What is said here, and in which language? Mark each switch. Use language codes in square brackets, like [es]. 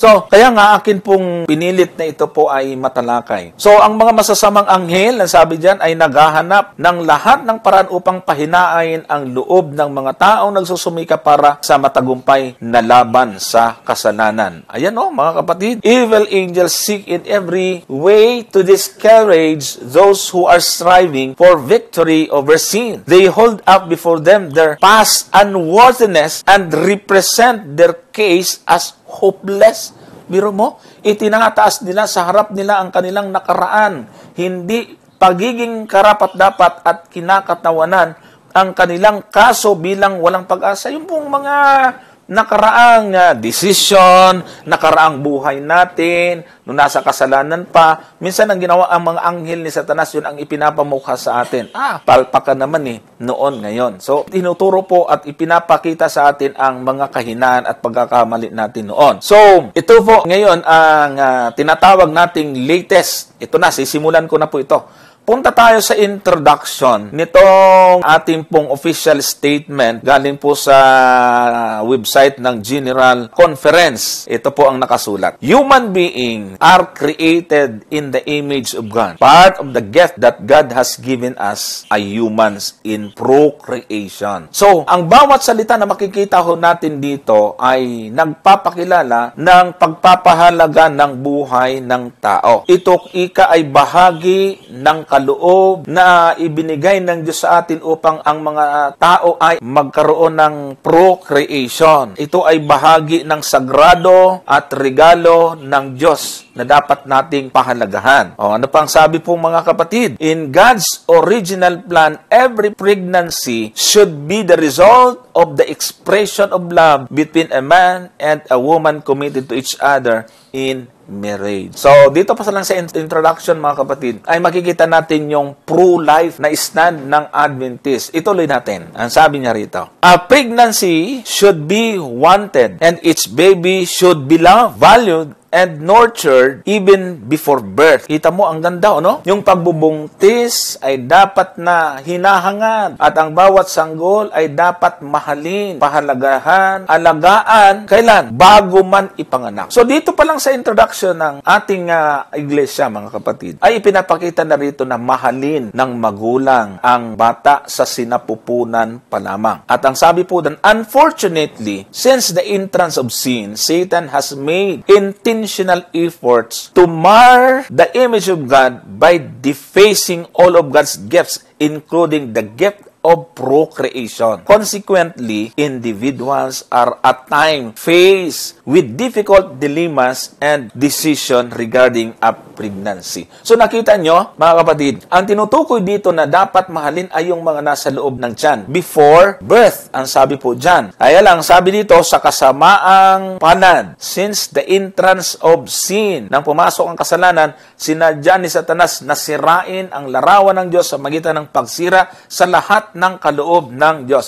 [tl] So, kaya nga akin pong pinilit na ito po ay matalakay. So, ang mga masasamang anghel, ang sabi diyan, ay naghahanap ng lahat ng paraan upang pahinain ang loob ng mga taong nagsusumika para sa matagumpay na laban sa kasalanan. Ayan mga kapatid. [en] Evil angels seek in every way to discourage those who are striving for victory over sin. They hold up before them their past unworthiness and represent their case as hopeless. [tl] Biro mo, itinataas nila sa harap nila ang kanilang nakaraan. Hindi pagiging karapat-dapat at kinakatawanan ang kanilang kaso bilang walang pag-asa. Yung pong mga nakaraang decision, nakaraang buhay natin, nung nasa kasalanan pa, minsan ang ginawa ang mga anghel ni Satanas, yun ang ipinapamukha sa atin. Palpa ka naman noon, ngayon. So, tinuturo po at ipinapakita sa atin ang mga kahinaan at pagkakamali natin noon. So, ito po ngayon ang tinatawag nating latest. Ito na, sisimulan ko na po ito. Punta tayo sa introduction nitong ating pong official statement galing po sa website ng General Conference. Ito po ang nakasulat. [en] Human beings are created in the image of God. Part of the gift that God has given us ay humans in procreation. [tl] So, ang bawat salita na makikita ho natin dito ay nagpapakilala ng pagpapahalaga ng buhay ng tao. Ito ay bahagi ng kaloob na ibinigay ng Diyos sa atin upang ang mga tao ay magkaroon ng procreation. Ito ay bahagi ng sagrado at regalo ng Diyos na dapat nating pahalagahan. Ano pang sabi po mga kapatid? [en] In God's original plan, every pregnancy should be the result of the expression of love between a man and a woman committed to each other in marriage. [tl] So, dito pa lang sa introduction mga kapatid, ay makikita natin yung pro-life na stand ng Adventist. Ituloy natin. Ang sabi niya rito, [en] a pregnancy should be wanted and its baby should be loved, valued, and nurtured even before birth. [tl] Kita mo, ang ganda, no? Yung pagbubuntis ay dapat na hinahangad at ang bawat sanggol ay dapat mahalin, pahalagahan, alagaan, kailan? Bago man ipanganak. So, dito pa lang sa introduction ng ating iglesia, mga kapatid, ay ipinapakita na rito na mahalin ng magulang ang bata sa sinapupunan pa lamang. At ang sabi po doon, [en] unfortunately, since the entrance of sin, Satan has made intentional efforts to mar the image of God by defacing all of God's gifts, including the gift of procreation. Consequently, individuals are at times faced with difficult dilemmas and decision regarding a pregnancy. [tl] So nakita nyo, mga kapatid, ang tinutukoy dito na dapat mahalin ay yung mga nasa loob ng tiyan [en] before birth. [tl] Ang sabi po dyan. Kaya lang, sabi dito, sa kasamaang panad, [en] since the entrance of sin, [tl] nang pumasok ang kasalanan, sinadya ni Satanas na sirain ang larawan ng Diyos sa magitan ng pagsira sa lahat ng kaloob ng Diyos.